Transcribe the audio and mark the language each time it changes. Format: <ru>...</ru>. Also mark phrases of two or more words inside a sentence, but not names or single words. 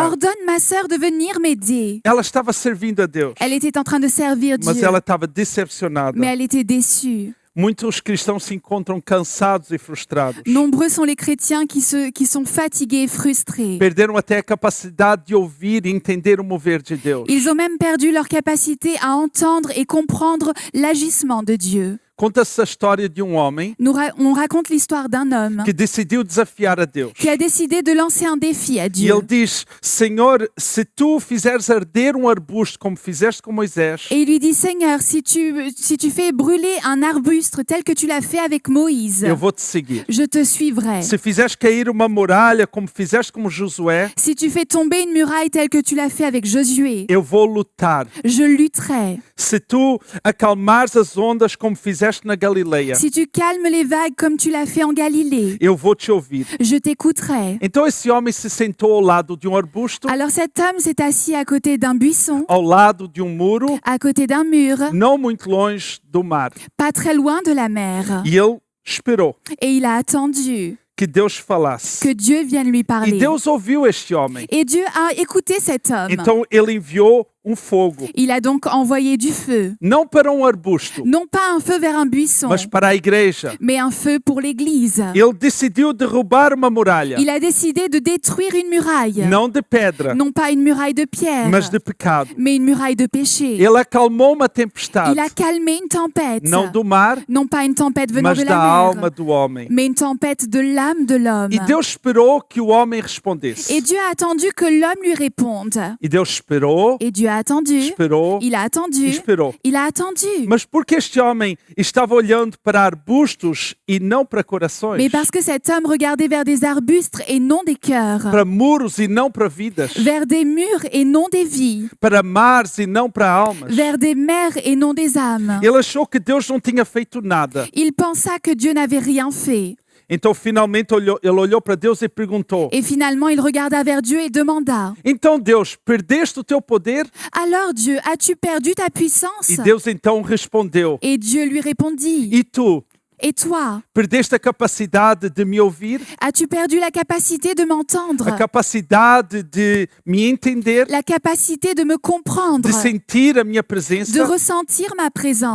<fr>Ordonne ma sœur de venir m'aider.</fr> <pt>Ela estava servindo a Deus,</pt> <fr>Elle était en train de servir</fr> <pt>mas</pt> <fr>Dieu,</fr> <pt>ela estava decepcionada.</pt> <fr>mais elle était déçue.</fr> <pt>Muitos cristãos se encontram cansados e frustrados.</pt> <fr>Nombreux sont les chrétiens qui sont fatigués et frustrés.</fr> <pt>Perderam até a capacidade de ouvir e entender o mover de Deus.</pt> <fr>Ils ont même perdu leur capacité à entendre et comprendre l'agissement de Dieu.</fr> <pt>conta-se a história de homem</pt> <fr>On raconte l'histoire d'un homme</fr> <pt>que decidiu desafiar a Deus.</pt> <fr>qui a décidé de lancer un défi à</fr> <pt>E</pt> <fr>Dieu.</fr> <pt>ele diz: Senhor, se tu fizeres arder arbusto como fizeste com Moisés,</pt> <fr>Et il lui dit, Seigneur, si tu fais brûler un arbuste tel que tu l'as fait avec Moïse,</fr> <pt>eu vou te seguir.</pt> <fr>je te suivrai.</fr> <pt>Se fizeres cair uma muralha como fizeste com Josué,</pt> <fr>Si tu fais tomber une muraille telle que tu l'as fait avec Josué,</fr> <pt>eu vou lutar.</pt> <fr>je lutterai.</fr> <pt>Se tu acalmares as ondas como fizeste na Galileia,</pt> <fr>Si tu calmes les vagues comme tu l'as fait en Galilée,</fr> <pt>eu vou te ouvir.</pt> <fr>je t'écouterai.</fr> <pt>Então esse homem se sentou ao lado de arbusto,</pt> <fr>Alors cet homme s'est assis à côté d'un buisson,</fr> <pt>ao lado de muro,</pt> <fr>à côté d'un mur,</fr> <pt>não muito longe do mar.</pt> <fr>pas très loin de la mer.</fr> <pt>E ele esperou</pt> <fr>Et il a attendu</fr> <pt>que Deus falasse.</pt> <fr>que Dieu vienne lui</fr> <pt>E</pt> <fr>parler.</fr> <pt>Deus ouviu este homem.</pt> <fr>Et Dieu a écouté cet homme.</fr> <pt>Então ele enviou fogo,</pt> <fr>Il a donc envoyé du feu.</fr> <pt>não para arbusto,</pt> <fr>Non pas un feu vers un buisson,</fr> <pt>mas para a igreja.</pt> <fr>mais un feu pour l'église.</fr> <pt>Ele decidiu derrubar uma muralha,</pt> <fr>Il a décidé de détruire une muraille.</fr> <pt>não de pedra,</pt> <fr>Non pas une muraille de pierre,</fr> <pt>mas de pecado.</pt> <fr>mais une muraille de péché.</fr> <pt>Ele acalmou uma tempestade,</pt> <fr>Il a calmé une tempête.</fr> <pt>não do mar,</pt> <fr>Non pas une tempête venant</fr> <pt>mas</pt> <fr>de</fr> <pt>da</pt> <fr>la</fr> <pt>alma</pt> <fr>mer,</fr> <pt>do homem.</pt> <fr>mais une tempête de l'âme de l'homme.</fr> <pt>E Deus esperou que o homem respondesse.</pt> <fr>Et Dieu a attendu que l'homme lui réponde.</fr> <pt>E Deus esperou,</pt> <fr>Et Dieu a attendu.</fr> <pt>esperou,</pt> <fr>Il a attendu.</fr> <pt>esperou.</pt> <fr>Il a attendu.</fr> <pt>Mas porque este homem estava olhando para arbustos e não para corações,</pt> <fr>Mais parce que cet homme regardait vers des arbustes et non des cœurs,</fr> <pt>para muros e não para vidas,</pt> <fr>vers des murs et non des vies,</fr> <pt>para mares e não para almas,</pt> <fr>vers des mers et non des âmes.</fr> <pt>ele achou que Deus não tinha feito nada.</pt> <fr>Il pensa que Dieu n'avait rien fait.</fr> <pt>Então, finalmente, ele olhou para Deus e perguntou:</pt> <fr>Et finalement, il regarda vers Dieu et demanda,</fr> <pt>Então, Deus, perdeste o teu poder?</pt> <fr>alors Dieu, as-tu perdu ta puissance?</fr> <pt>E Deus então respondeu:</pt> <fr>Et Dieu lui répondit,</fr> <pt>E tu,</pt> <fr>et toi,</fr> <pt>perdeste a capacidade de me ouvir?</pt> <fr>as-tu perdu la capacité de m'entendre?</fr> <pt>A capacidade de me entender?</pt> <fr>La capacité de me comprendre,</fr> <pt>De sentir a minha</pt> <fr>de</fr> <pt>presença?</pt> <fr>ressentir ma présence,</fr>